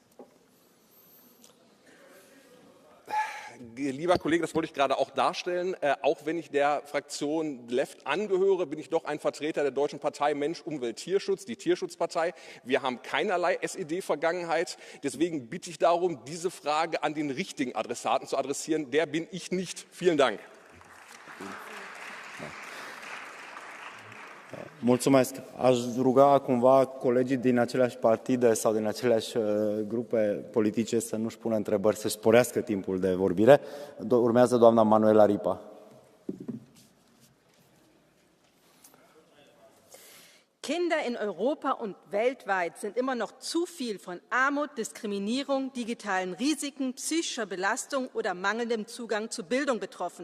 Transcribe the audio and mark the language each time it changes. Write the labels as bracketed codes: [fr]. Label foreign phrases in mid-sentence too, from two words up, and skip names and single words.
[de] Lieber Kollege, das wollte ich gerade auch darstellen. Auch wenn ich der Fraktion Left angehöre, bin ich doch ein Vertreter der Deutschen Partei Mensch, Umwelt, Tierschutz, die Tierschutzpartei. Wir haben keinerlei SED-Vergangenheit. Deswegen bitte ich darum, diese Frage an den richtigen Adressaten zu adressieren. Der bin ich nicht. Vielen Dank. [ro] Mulțumesc. Aș ruga cumva colegii din aceleași partide sau din aceleași grupe politice să nu-și pună întrebări, să-și sporească timpul de vorbire. Urmează doamna Manuela Ripa. [de] Kinder in Europa und weltweit sind immer noch zu viel von Armut, Diskriminierung, digitalen Risiken, psychischer Belastung oder mangelndem Zugang zu Bildung betroffen.